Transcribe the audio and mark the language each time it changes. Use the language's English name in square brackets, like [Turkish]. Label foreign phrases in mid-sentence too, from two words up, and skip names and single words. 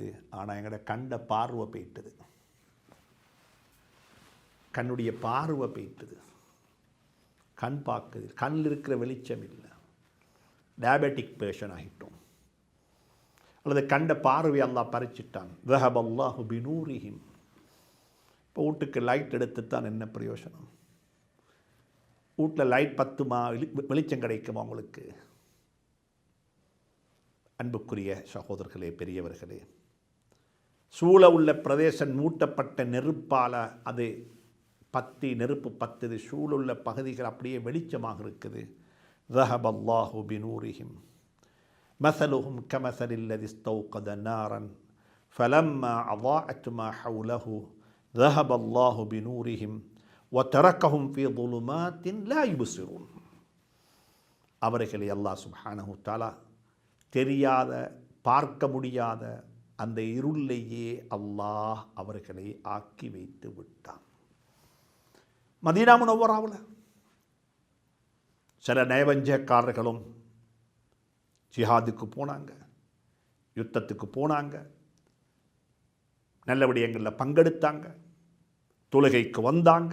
[Tamil] ஆனால் எங்களோட கண்ட பார்வை போயிட்டுது, கண்ணுடைய பார்வை போயிட்டுது, கண் பார்க்குது, கண்ணில் இருக்கிற வெளிச்சம் இல்லை, [English] diabetic patient [Tamil] ஆகிட்டோம், அல்லது கண்ட பார்வை அல்லாஹ் பறிச்சிட்டான். [Arabic] ذهب الله بنورهم. [Tamil] இப்போ வீட்டுக்கு லைட் எடுத்து தான் என்ன பிரயோஜனம்? வீட்டில் லைட் பத்துமா? வெளிச்சம் கிடைக்குமா உங்களுக்கு? அன்புக்குரிய சகோதரர்களே, பெரியவர்களே, சூழ உள்ள பிரதேசம் மூட்டப்பட்ட நெருப்பால் அது நெருப்பு பத்துது, சூழுள்ள பகுதிகள் அப்படியே வெளிச்சமாக இருக்குது. [Arabic] ذهب الله بنورهم مثلهم كمثل الذي استوقد نارا فلما أضاءت ما حوله ذهب الله بنورهم وتركهم في ظلمات لا يبصرون. [Tamil] அவர்களை [Arabic] الله سبحانه تعالى [Tamil] தெரியாத, பார்க்க முடியாத அந்த இருளையே அல்லாஹ் அவர்களை ஆக்கி வைத்து விட்டான். மதீனா முனவ்வராவில் சில நயவஞ்சகக்காரர்களும் ஜிஹாதுக்கு போனாங்க, யுத்தத்துக்கு போனாங்க, நல்ல விடயங்களில் பங்கெடுத்தாங்க, தொழுகைக்கு வந்தாங்க.